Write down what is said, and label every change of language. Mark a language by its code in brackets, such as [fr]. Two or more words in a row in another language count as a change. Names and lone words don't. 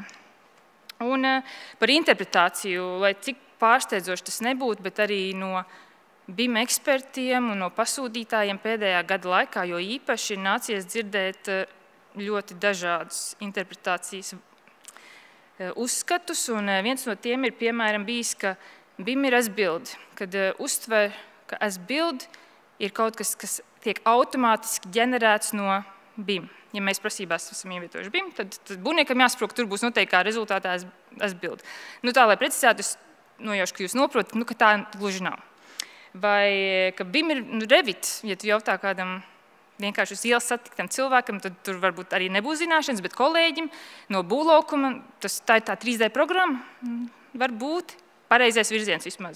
[lv] Un par interpretāciju, lai cik pārsteidzoši tas nebūtu, bet arī no BIM ekspertiem un no pasūtītājiem pēdējā gada laikā, jo īpaši ir nācies dzirdēt ļoti dažādus interpretācijas uzskatus, un viens no tiem ir, piemēram, bijis, ka BIM ir as-build, kad uztver, ka as-build ir kaut kas, kas tiek automātiski ģenerēts no BIM. Ja mēs prasībās esam ievietojuši BIM, tad būvniekam jāsaprot, ka tur būs noteikti kā rezultātā as-build. Tā, lai precizētu, es nojaušu, ka jūs noprotat, ka tā gluži nav. Vai ka BIM ir Revit, ja tu jautā kādam vienkārši uz ielas satiktam cilvēkam, tad tur varbūt arī nebūs zināšanas, bet kolēģim no būvlaukuma, tā ir tā 3D programma, var būt pareizais virziens vismaz.